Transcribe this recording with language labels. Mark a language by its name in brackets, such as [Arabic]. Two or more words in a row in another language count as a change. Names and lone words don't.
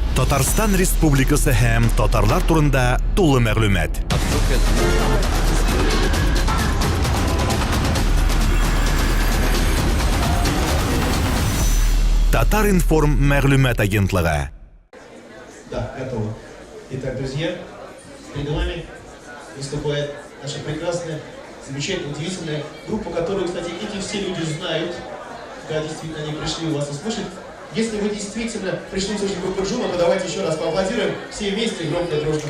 [Tatar] Татарстан Республикасы һәм татарлар турында тулы мәгълүмат. Татар-информ мәгълүмат агентлыгы. [Russian] Да, готово. Итак, друзья, перед вами выступает наша прекрасная, замечательная, удивительная группа, которую, кстати, эти все люди знают, когда действительно они пришли у вас услышать. Если вы действительно пришли услышать группу Джума, то давайте еще раз поаплодируем все вместе, громко и дружно.